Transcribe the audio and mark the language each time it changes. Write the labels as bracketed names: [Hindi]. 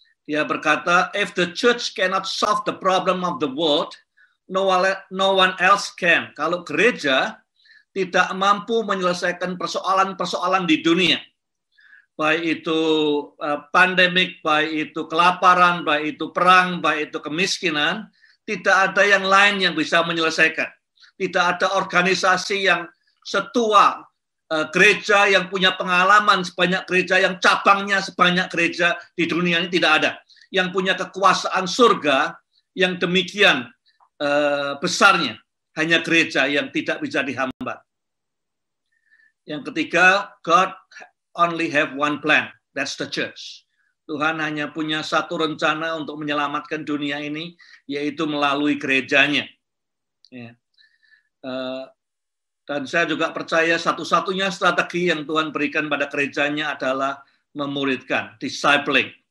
[Indonesian] Dia berkata, [English] if the church cannot solve the problem of the world, no one else can. [Indonesian] Kalau gereja tidak mampu menyelesaikan persoalan-persoalan di dunia, baik itu pandemik, baik itu kelaparan, baik itu perang, baik itu kemiskinan, tidak ada yang lain yang bisa menyelesaikan. Tidak ada organisasi yang setua gereja yang punya pengalaman sebanyak gereja, yang cabangnya sebanyak gereja di dunia ini tidak ada. Yang punya kekuasaan surga yang demikian besarnya, hanya gereja yang tidak bisa dihambat. Yang ketiga, [English] God only have one plan, that's the church. [Indonesian] Tuhan hanya punya satu rencana untuk menyelamatkan dunia ini, yaitu melalui gerejanya. Ya. Dan saya juga percaya satu-satunya strategi yang Tuhan berikan pada gerejanya adalah memuridkan, discipling.